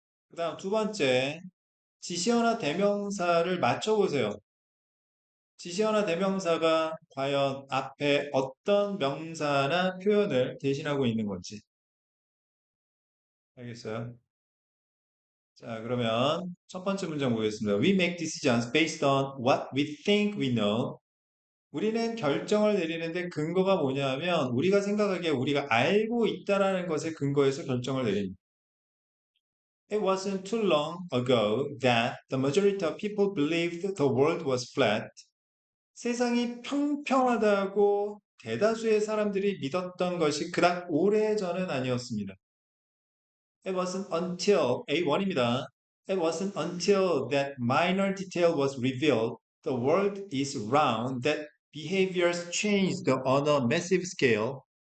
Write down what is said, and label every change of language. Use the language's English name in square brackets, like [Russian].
[Korean] 그 다음 두 번째, 지시어나 대명사를 맞춰보세요. 지시어나 대명사가 과연 앞에 어떤 명사나 표현을 대신하고 있는 건지. 알겠어요? 자, 그러면 첫 번째 문장 보겠습니다. [English] We make decisions based on what we think we know. [Korean] 우리는 결정을 내리는데 근거가 뭐냐면 우리가 생각하기에 우리가 알고 있다라는 것에 근거해서 결정을 내립니다. [English] It wasn't too long ago that the majority of people believed the world was flat. [Korean] 세상이 평평하다고 대다수의 사람들이 믿었던 것이 그닥 오래전은 아니었습니다. [English] It wasn't until A1입니다. It wasn't until that minor detail was revealed, the world is round, that behaviors changed on a massive scale.